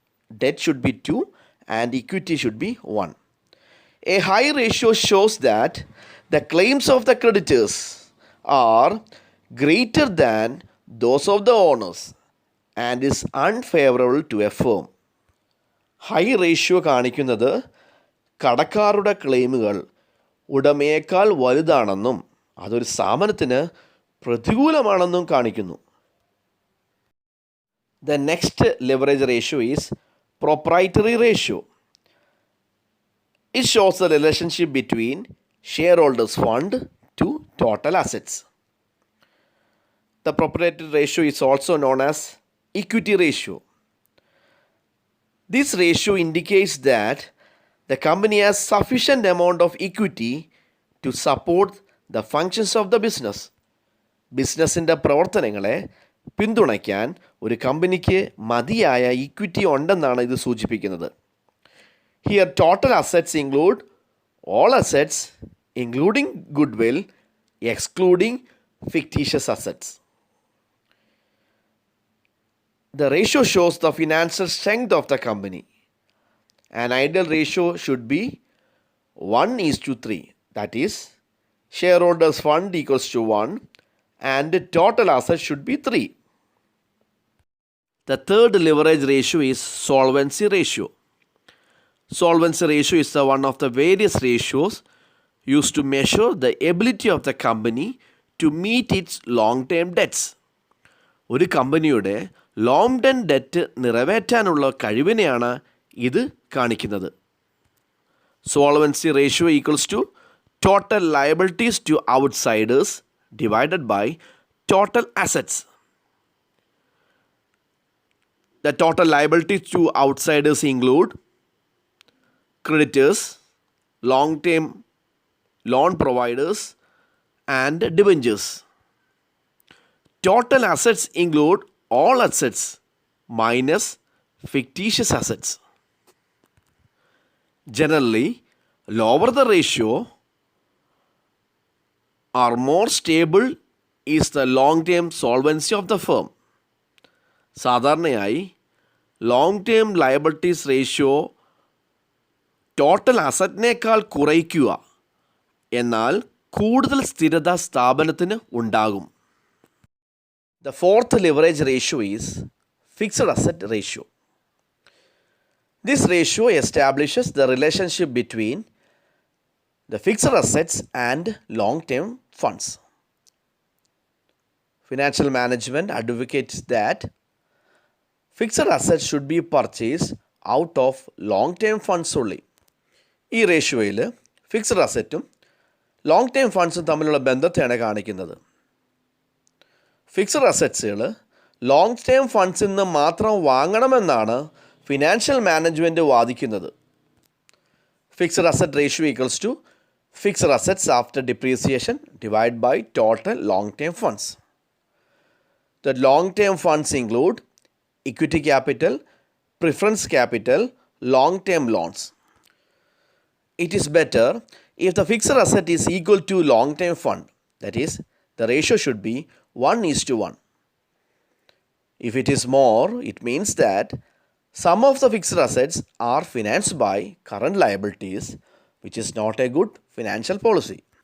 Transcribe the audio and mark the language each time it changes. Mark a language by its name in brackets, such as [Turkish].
[English] Debt should be 2 and equity should be 1. A high ratio shows that the claims of the creditors are greater than those of the owners and is unfavorable to a firm. [Malayalam] High ratio കാണിക്കുന്നത് കടക്കാരുടെ ക്ലെയിമുകൾ ഉടമയേക്കാൾ വലുതാണെന്നും അതൊരു സ്ഥാപനത്തിന് പ്രതികൂലമാണെന്നും കാണിക്കുന്നു. [English] The next leverage ratio is proprietary ratio. It shows the relationship between shareholders' fund to total assets. The proprietary ratio is also known as equity ratio. This ratio indicates that the company has sufficient amount of equity to support the functions of the business. [Malayalam] ബിസിനസ്സിൻ്റെ പ്രവർത്തനങ്ങളെ പിന്തുണയ്ക്കാൻ ഒരു കമ്പനിക്ക് മതിയായ equity ഉണ്ടെന്നാണ് ഇത് സൂചിപ്പിക്കുന്നത്. [English] Here total assets include all assets including goodwill, excluding fictitious assets. The ratio shows the financial strength of the company. An ideal ratio should be 1:3. That is, shareholders' fund equals to 1 and total assets should be 3. The third leverage ratio is solvency ratio. Solvency ratio is one of the various ratios used to measure the ability of the company to meet its long-term debts. [Malayalam] ഒരു കമ്പനിയുടെ long term debt നിറവേറ്റാനുള്ള കഴിവിനെയാണ് ഇത് കാണിക്കുന്നത്. [English] Solvency ratio equals to total liabilities to outsiders divided by total assets. The total liabilities to outsiders include creditors, long-term loan providers, and debentures. Total assets include all assets minus fictitious assets. Generally, lower the ratio or more stable is the long-term solvency of the firm. [Malayalam] സാധാരണയായി long term liabilities ratio total അസറ്റിനേക്കാൾ കുറയ്ക്കുക, എന്നാൽ കൂടുതൽ സ്ഥിരത സ്ഥാപനത്തിന് ഉണ്ടാകും. [English] The fourth leverage ratio is fixed asset ratio. This ratio establishes the relationship between the fixed assets and long-term funds. Financial management advocates that fixed assets should be purchased out of long-term funds only. [Malayalam] ഈ റേഷ്യോയിൽ fixed അസറ്റും long term ഫണ്ട്സും തമ്മിലുള്ള ബന്ധത്തെയാണ് കാണിക്കുന്നത്. Fixed അസറ്റ്സുകൾ long term ഫണ്ട്സിൽ നിന്ന് മാത്രം വാങ്ങണമെന്നാണ് financial management വാദിക്കുന്നത്. [English] Fixed asset ratio equals to fixed assets after depreciation divide by total long term funds. The long-term funds include equity capital, preference capital, long-term loans. It is better if the fixed asset is equal to long-term fund. That is, the ratio should be 1:1. If it is more, it means that some of the fixed assets are financed by current liabilities, which is not a good financial policy.